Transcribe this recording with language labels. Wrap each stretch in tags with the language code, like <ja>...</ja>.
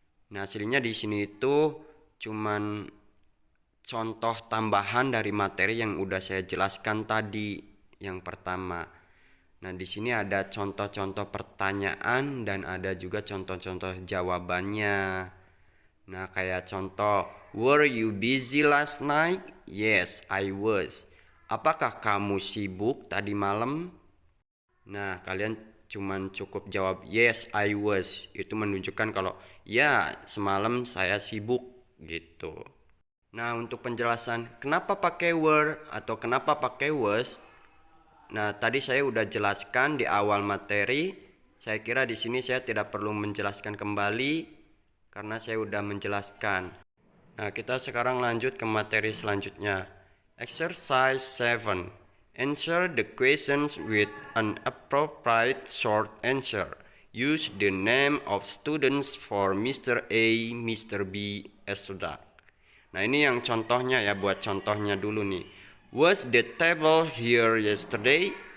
<id>Nah, aslinya di sini itu cuman contoh tambahan dari materi yang udah saya jelaskan tadi. yang pertama. Nah, di sini ada contoh-contoh pertanyaan dan ada juga contoh-contoh jawabannya. Nah, kayak contoh,</id> <en>were you busy last night? Yes, I was.</en> <id>Apakah kamu sibuk tadi malam? Nah, kalian cuman cukup jawab</id> <en>yes, I was.</en> <id>Itu menunjukkan kalau ya, semalam saya sibuk gitu. Nah, untuk penjelasan kenapa pakai were atau kenapa pakai was, nah tadi saya udah jelaskan di awal materi. Saya kira di sini saya tidak perlu menjelaskan kembali karena saya udah menjelaskan. Nah, kita sekarang lanjut ke materi selanjutnya.</id> <en>Exercise 7. Answer the questions with an appropriate short answer. Use the name of students for Mr. A, Mr. B, etc.</en> <id>Nah, ini yang contohnya ya, buat contohnya dulu nih.</id> <en>Was the table here yesterday?</en>